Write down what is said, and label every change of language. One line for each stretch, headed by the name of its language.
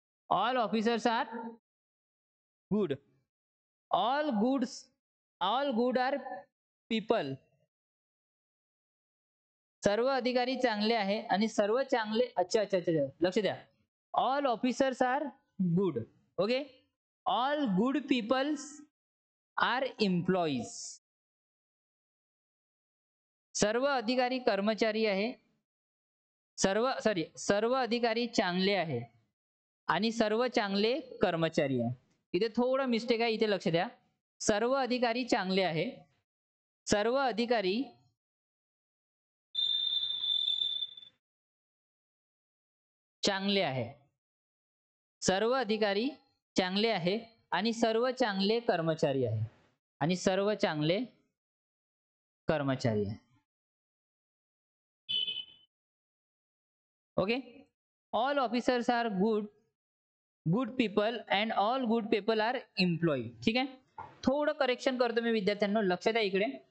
English: All officers are good. All goods. All good are people.
Marathi: सर्व अधिकारी चांगले आहे आणि सर्व चांगले. अच्छा अच्छा अच्छा, लक्ष द्या.
English: All officers are good.
Marathi: Okay.
English: All good peoples are employees.
Marathi: सर्व अधिकारी कर्मचारी आहे. सर्व अधिकारी चांगले आहे आणि सर्व चांगले कर्मचारी आहे. इथे थोडं मिस्टेक आहे, इथे लक्ष द्या. सर्व अधिकारी चांगले आहे. सर्व अधिकारी चांगले आहे. सर्व अधिकारी चांगले आहे आणि सर्व चांगले कर्मचारी आहे. आणि सर्व चांगले कर्मचारी आहे. Okay.
English: All officers are good people and all good people are employee.
Marathi: ठीक आहे. थोडं करेक्शन करतो मी विद्यार्थ्यांना, लक्ष द्या इकडे.